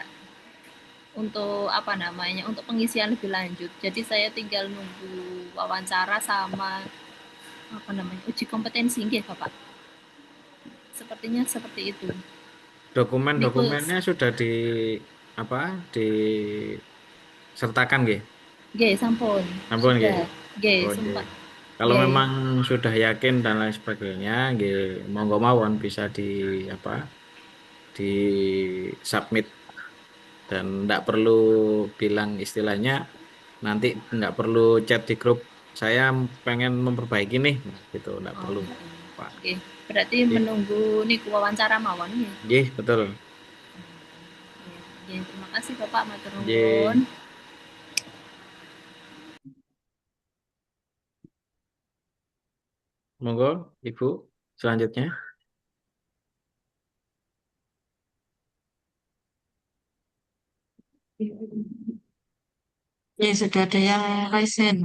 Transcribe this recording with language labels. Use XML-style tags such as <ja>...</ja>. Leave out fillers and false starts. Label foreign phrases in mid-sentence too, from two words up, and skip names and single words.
<id>Untuk apa namanya, untuk pengisian lebih lanjut. Jadi saya tinggal nunggu wawancara sama apa namanya, uji kompetensi nggih Bapak. Sepertinya seperti itu. Niku Dokumen-dokumennya sudah di apa? Disertakan nggih?</id> <jv>nggih sampun. Ampun nggih.</jv> <id>Sudah. Nggih, Oh, nggih. sempat. Kalau Nggih. memang sudah yakin dan lain sebagainya,</id> <jv>nggih, monggo mawon</jv> <id>bisa di apa? Di submit dan tidak perlu bilang istilahnya nanti nggak perlu chat di grup saya pengen memperbaiki nih, nah, gitu nggak Oh, perlu Pak. nggih. Berarti Nggih, menunggu niku wawancara</id> <jv>mawon nggih.</jv> <id>nggih, betul. Nggih, terima kasih Bapak, matur Nggih, nuwun. monggo Ibu selanjutnya. Ya, sudah ada yang</id> <en>raise hand.</en>